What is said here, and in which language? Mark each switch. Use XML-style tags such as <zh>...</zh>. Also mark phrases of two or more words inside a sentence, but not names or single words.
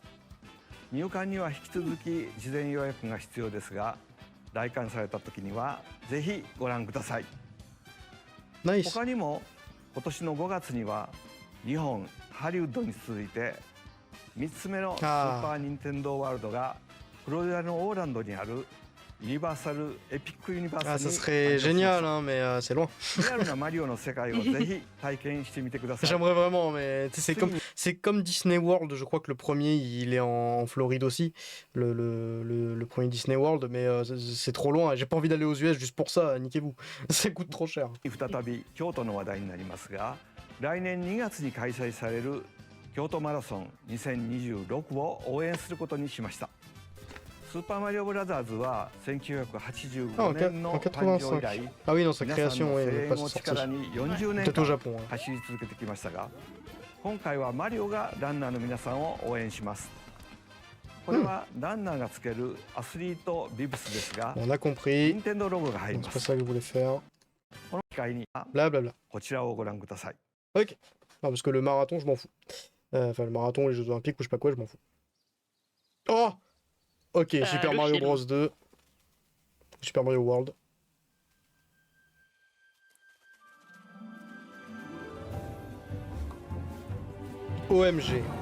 <ja>入館には引き続き事前予約が必要ですが、来館された時にはぜひご覧ください。</ja> <fr>Nice.</fr> <ja>他にも今年の5月には日本ハリウッドに続いて3つ目のスーパー・ニンテンドー・ワールドがフロリダのオーランドにあるユニバーサル・エピック・ユニバー</ja> <fr>Ah,</fr> <ja>サ</ja> <fr>ça</fr> <ja>ルに</ja> <fr>serait génial, hein, mais c'est loin.</fr> <ja>リアルなマリオの世界をぜひ体験してみてください。</ja> <fr>J'aimerais vraiment, mais tu sais, c'est comme Disney World. Je crois que le premier, il est en Floride aussi. Le premier Disney World, mais c'est trop loin. J'ai pas envie d'aller aux US juste pour ça. Niquez-vous. Ça coûte trop cher.</fr> <ja>再び京都の話題になりますが、来年2月に開催される京都マラソン2026を応援することにしました。スーパーマリオブラザーズは1985年の誕生以来、</ja> <fr>Ah oui, non, sa</fr> <ja>皆さん</ja> <fr>création,</fr> <ja>の</ja> <fr>ouais,</fr> <ja>声</ja> <fr>elle est</fr> <ja>援</ja> <fr>pas</fr> <ja>を</ja> <fr>sortie.</fr> <ja>力に40年</ja> <fr>Peut-être au</fr> <ja>間</ja> <fr>Japon. Hein.</fr> <ja>走り続けてきましたが、今回はマリオがランナーの皆さんを応援します。これはランナーがつけるアスリートビブスですが、</ja> <fr>On a compris.</fr> <ja>任天堂ロゴが入り</ja> <fr>C'est</fr> <ja>ま</ja> <fr>pas</fr> <ja>す。</ja> <fr>ça que je voulais faire.</fr> <ja>この機会に</ja> <fr>Blablabla.</fr> <ja>こちらをご覧ください。</ja> <fr>Ok. Non, parce que le marathon, je m'en fous. Enfin, le marathon, les Jeux Olympiques ou je sais pas quoi, je m'en fous. Oh! Ok, Super le Mario film. Bros 2. Super Mario World. OMG.</fr>